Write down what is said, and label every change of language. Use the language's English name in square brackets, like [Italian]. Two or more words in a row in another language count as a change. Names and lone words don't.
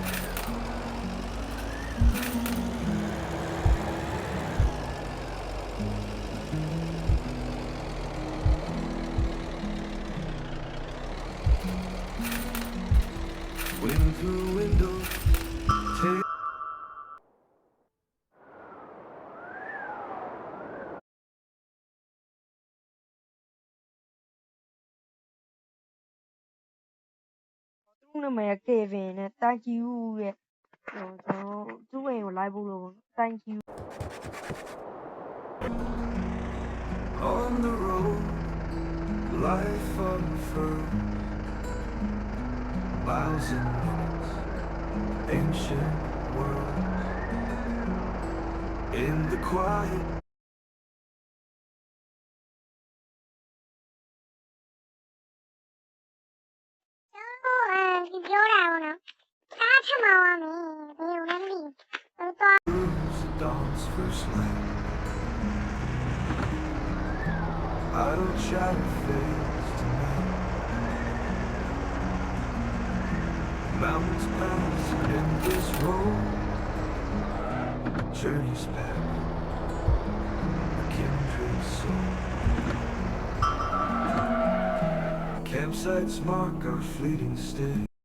[English] Wind through window, take [Burmese] သူ့နာမည်က Kevin နဲ့ [English] Thank you [Burmese] တဲ့ကျွန်တော်သူ့အိမ်ကိုလိုက်ဖို့လို့ဗောနော် [English] Thank you on the road, life unfurled. Miles and minutes, ancient world. In the quiet, [Burmese] Oh, ပြောတာပေါ့နော်။အားထမအောင်မယ်။ဘယ်လိုလဲမသိဘူး။သွား [English] proves the dawn's first light. Idle chatter fades tonight. Mountains pass in this road. Journeys back, a kindred soul. Campsites mark our fleeting stay.